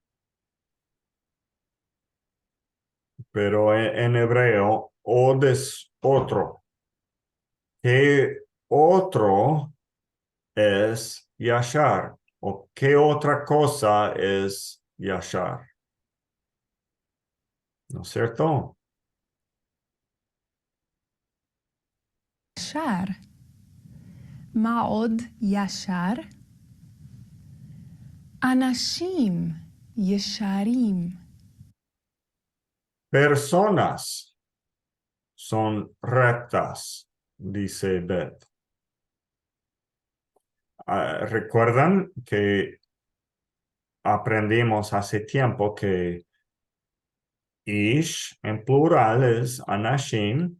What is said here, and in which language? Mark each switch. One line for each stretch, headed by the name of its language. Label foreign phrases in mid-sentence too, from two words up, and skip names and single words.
Spanish: Pero en hebreo, od es otro. ¿Qué otro es yashar? ¿O qué otra cosa es yashar? ¿No es cierto?
Hebrew: ישר. מה עוד ישר? אנשים ישרים.
Spanish: Personas son rectas, dice Beth. ¿Recuerdan que aprendimos hace tiempo que ish en plural es anashim?